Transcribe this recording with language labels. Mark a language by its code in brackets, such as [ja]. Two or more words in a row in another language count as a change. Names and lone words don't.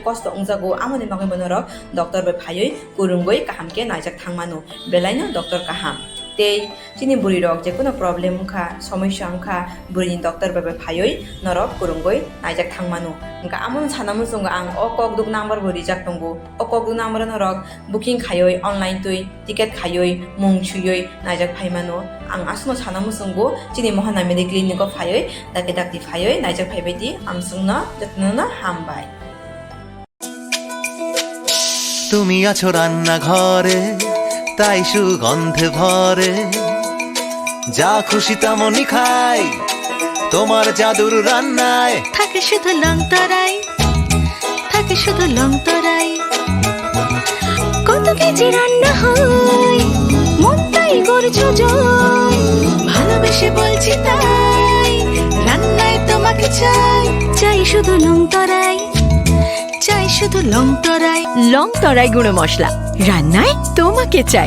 [trp] kosto ungjago amani bagabano ro doctor be phayoi kurungoi kahamke naijak thangmano belaino doctor kaham te chini buri rok je kono problem ungkha samasya ungkha buri doctor be phayoi norok kurungoi naijak thangmano ungka amon sanamu sunga ang o kokduk number buri jak tongo o kokduk number norok booking khayoi online tui ticket khayoi mung chuyoi naijak phaimano ang asno sanamu sungo chini mohana mediclinic phayoi dakti phayoi naijak phaibaidi amsungna jatnona hambai [bn] তুমি আছো রান্না ঘরে তাই সুগন্ধে ভরে যা খুশি তেমনই খাই তোমার জাদুর রান্নায় থাকে শুধু লংতরাই থাকে শুধু লংতরাই কত কেজি রান্না হয় মন তাই করছো জয় ভালোবেসে বলছি তাই রান্নায় তোমাকে চাই চাই শুধু লংতরাই চাই শুধু লংতরাই লংতরাই গুঁড়ো মশলা রান্নায় তোমাকে চাই